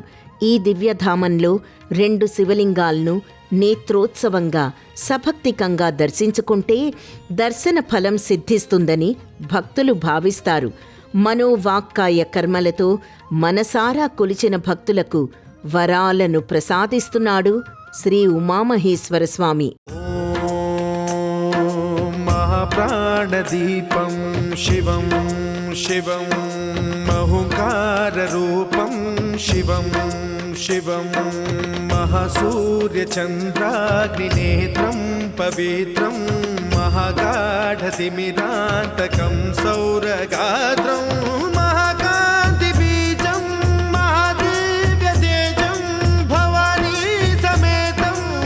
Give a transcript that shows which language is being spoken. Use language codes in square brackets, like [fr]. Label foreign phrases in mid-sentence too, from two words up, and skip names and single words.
[te] ఈ దివ్యధామంలో 2 శివలింగాలను నేత్రోత్సవంగా సభక్తికంగా దర్శించుకుంటే దర్శన ఫలం సిద్ధిస్తుందని భక్తులు భావిస్తారు. మనోవాక్కాయ కర్మలతో మనసారా కొలిచిన భక్తులకు వరాలను ప్రసాదిస్తున్నాడు శ్రీ ఉమామహేశ్వర స్వామి. [sa] महाप्राणदीपं शिवं शिवं महुकाररूपं शिवं शिवं महासूर्यचन्द्राग्निनेत्रं पवित्रं महागाढतिमिरान्तकं सौरगात्रं महाकान्तिबीजं महादिव्यतेजं भवानी समेतं